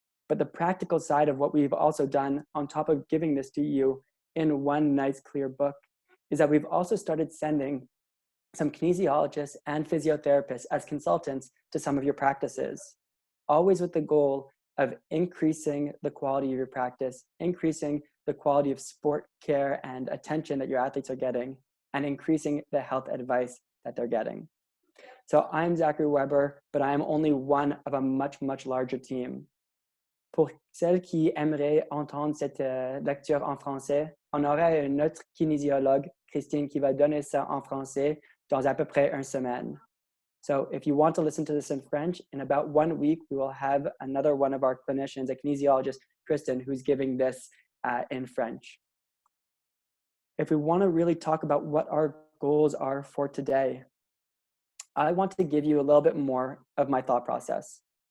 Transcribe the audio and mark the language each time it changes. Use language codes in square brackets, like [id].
[en] But the practical side of what we've also done on top of giving this to you in one nice clear book is that we've also started sending some kinesiologists and physiotherapists as consultants to some of your practices, always with the goal of increasing the quality of your practice, increasing the quality of sport care and attention that your athletes are getting, and increasing the health advice that they're getting. So I'm Zachary Weber, but I am only one of a much, much larger team. [fr] Pour celles qui aimeraient entendre cette lecture en français, on aurait une autre kinésiologue, Christine, qui va donner ça en français dans à peu près une semaine. [en] So if you want to listen to this in French, in about 1 week, we will have another one of our clinicians, a kinesiologist, Kristen, who's giving this in French. If we want to really talk about what our goals are for today, I want to give you a little bit more of my thought process.